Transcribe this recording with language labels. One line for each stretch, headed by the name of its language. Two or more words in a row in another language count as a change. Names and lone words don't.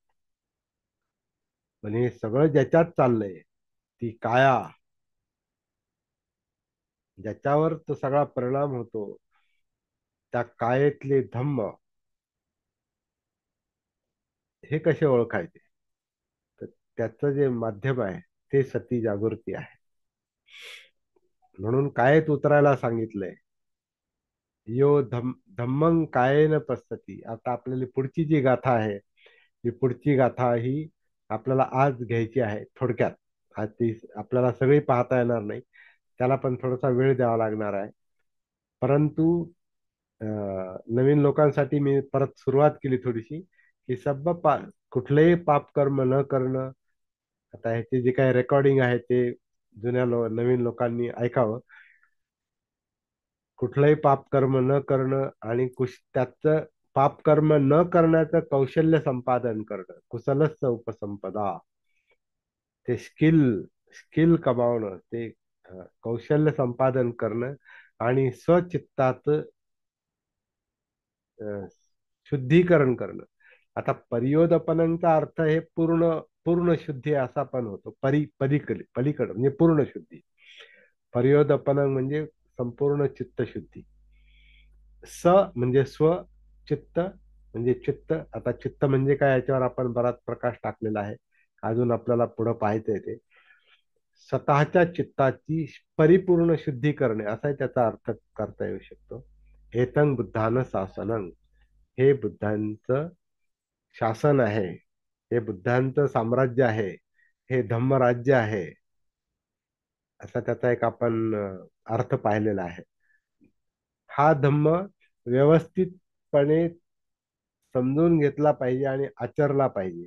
Marathi: पण हे सगळं ज्याच्यात चाललंय, ती काया, ज्याच्यावर तो सगळा परिणाम होतो, त्या कायेतले धम्म, हे कसे ओळखायचे? तर त्याचं जे माध्यम आहे ते सती जागृती आहे. म्हणून कायेत उतरायला सांगितलंय.
Pali: यो धम्मं कायेन पස්සती.
Marathi: आता आपल्याला पुढची जी गाथा आहे, ही पुढची गाथा ही आपल्याला आज घ्यायची आहे थोडक्यात. आज ती आपल्याला सगळी पाहता येणार नाही, त्याला पण थोडासा वेळ द्यावा लागणार आहे. परंतु नवीन लोकांसाठी मी परत सुरुवात केली थोडीशी, की कुठलेही पाप कर्म न करणं. आता ह्याचे जे काही रेकॉर्डिंग आहे ते नवीन लोकांनी ऐकावं. कुठलंही पाप कर्म न करणं, आणि त्याचं पाप कर्म न करण्याचं कौशल्य संपादन करणं,
Pali: कुशलस्य उपसंपदा.
Marathi: ते स्किल कमावणं, ते कौशल्य संपादन करणं, आणि स्वचित्ताचं अ, शुद्धीकरण करणं. आता परियोदपनाचा अर्थ हे पूर्ण शुद्धी असा पण होतो. पलीकडे म्हणजे पूर्ण शुद्धी. परियोदपन म्हणजे संपूर्ण चित्तशुद्धी. स म्हणजे स्व, चित्त म्हणजे चित्त. आता चित्त म्हणजे काय, याच्यावर आपण बराच प्रकाश टाकलेला आहे, अजून आपल्याला पुढे पाहायचंय ते. स्वतःच्या चित्ताची परिपूर्ण शुद्धी करणे, असाही त्याचा अर्थ करता येऊ शकतो.
Pali: एतं बुद्धानं शासनं.
Marathi: हे बुद्धांचं शासन आहे, हे बुद्धांचं साम्राज्य आहे, हे धम्मराज्य आहे, असा त्याचा एक आपण अर्थ पाहिलेला आहे. हा धम्म व्यवस्थितपणे समजून घेतला पाहिजे आणि आचरला पाहिजे.